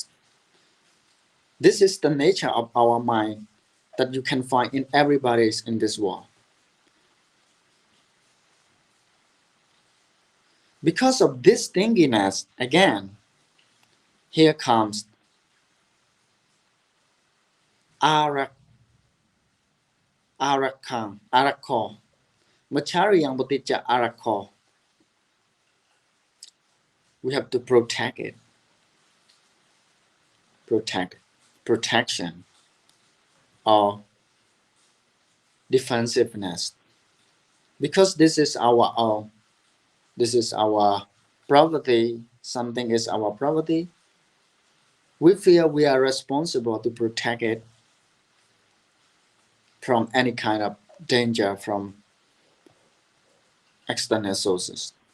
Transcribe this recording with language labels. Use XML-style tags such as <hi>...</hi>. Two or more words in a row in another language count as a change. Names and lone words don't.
<en>This is the nature of our mind that you can find in everybody's in this world. Because of this stinginess, again, here comes arakko.</en> <pi>Machariyang Bhatija arakko.</pi> <en>We have to protect it. Protection or defensiveness. Because this is our own, this is our property, something is our property, we feel we are responsible to protect it from any kind of danger from external sources.</en>